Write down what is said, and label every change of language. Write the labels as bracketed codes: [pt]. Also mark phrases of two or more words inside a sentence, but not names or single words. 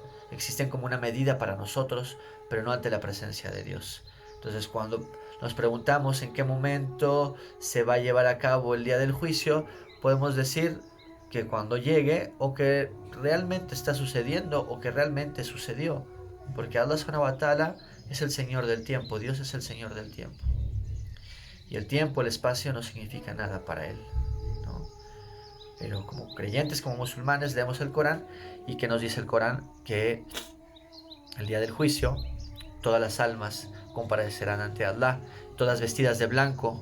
[es] Existen como una medida para nosotros, pero no ante la presencia de Dios. Entonces, cuando nos preguntamos en qué momento se va a llevar a cabo el día del juicio, podemos decir que cuando llegue o que realmente está sucediendo o que realmente sucedió. Porque Allah [ar] سبحانه وتعالى [es] es el Señor del tiempo, Dios es el Señor del tiempo. Y el tiempo, el espacio no significa nada para Él, ¿no? Pero como creyentes, como musulmanes, leemos el Corán y que nos dice el Corán que el día del juicio todas las almas comparecerán ante Allah, todas vestidas de blanco.